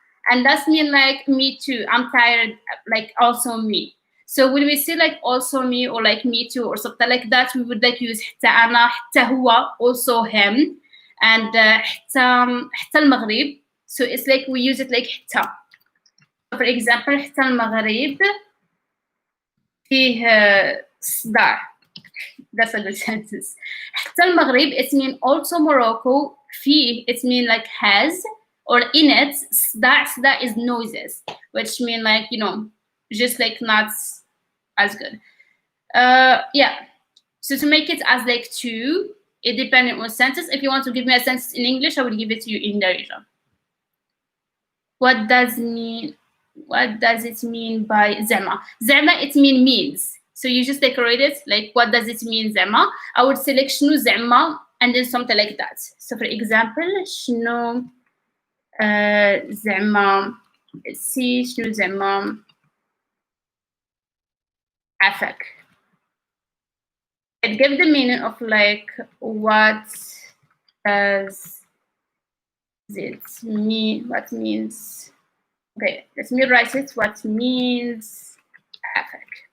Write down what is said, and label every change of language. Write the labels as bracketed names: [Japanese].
[English] And that's mean like me too. I'm tired, like also me. So when we say like also me or like me too or something like that, we would like use [Arabic] حتى أنا, حتى هو, [English] also him, and [Arabic] حتى المغرب. [English] So it's like we use it like حتى. [Arabic] So for example, حتى المغرب فيه صداع. [English] That's a good sentence. [Arabic] حتى المغرب, [English] it means also Morocco. فيه, it means like has. Or in it, that is noises, which mean like, you know, just like not as good. Yeah. So to make it as like two, it depends on sentence. If you want to give me a sentence in English, I will give it to you in Darija. What does it mean by zema? Zema, it means. So you just decorate it like what does it mean zema? I would select [Arabic] shnu zema [English] and then something like that. [Arabic] So for example, shnu زعما سي شنو زعما عفاك. [English] It gives the meaning of like what does it mean, what means. Okay, let me write it. What means عفاك.